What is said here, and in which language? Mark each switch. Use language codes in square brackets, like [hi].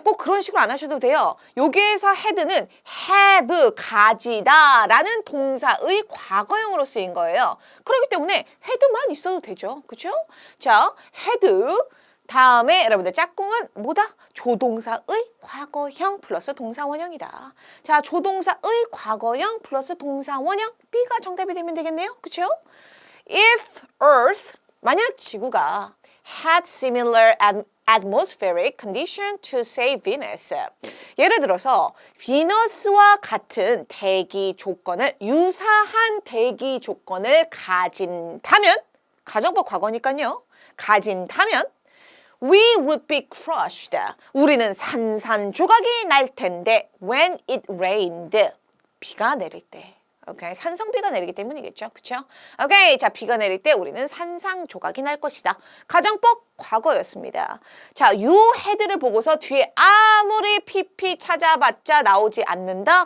[ko] 꼭 그런 식으로 안 하셔도 돼요. 여기에서 had는 have, 가지다 라는 동사의 과거형으로 쓰인 거예요. 그렇기 때문에 had만 있어도 되죠. 그렇죠? 자, had 다음에 여러분들 짝꿍은 뭐다? 조동사의 과거형 플러스 동사원형이다. 자, 조동사의 과거형 플러스 동사원형 B가 정답이 되면 되겠네요. 그렇죠? [en] If Earth, [ko] 만약 지구가 [en] had similar atmospheric condition to say Venus. [ko] 예를 들어서 비너스와 같은 대기 조건을 유사한 대기 조건을 가진다면 가정법 과거니까요. 가진다면 [en] we would be crushed. [ko] 우리는 산산조각이 날 텐데 [en] when it rained. [ko] 비가 내릴 때. 오케이, 산성비가 내리기 때문이겠죠. 그쵸? 오케이, 자, 비가 내릴 때 우리는 산상조각이 날 것이다. 가정법 과거였습니다. 자, 요 헤드를 보고서 뒤에 아무리 pp 찾아봤자 나오지 않는다?